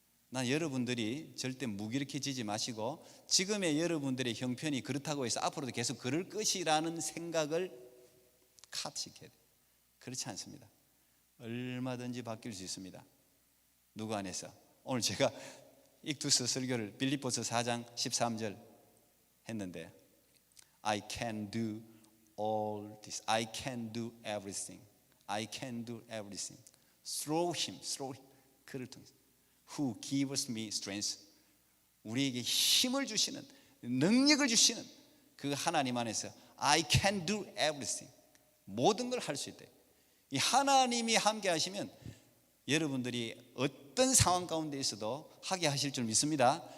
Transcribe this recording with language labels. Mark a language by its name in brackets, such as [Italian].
[Korean] 난 여러분들이 절대 무기력해지지 마시고, 지금의 여러분들의 형편이 그렇다고 해서 앞으로도 계속 그럴 것이라는 생각을 카트시켜야 돼요. 그렇지 않습니다. 얼마든지 바뀔 수 있습니다. 누구 안에서. 오늘 제가 익투스 설교를 빌립보서 4장 13절 했는데, [English] I can do all this. I can do everything. I can do everything through him. [Korean] 그를 통해서. [English] Who gives me strength. [Korean] 우리에게 힘을 주시는, 능력을 주시는 그 하나님 안에서 [English] I can do everything. [Korean] 모든 걸 할 수 있대. 이 하나님이 함께 하시면 여러분들이 어떤 상황 가운데 있어도 하게 하실 줄 믿습니다.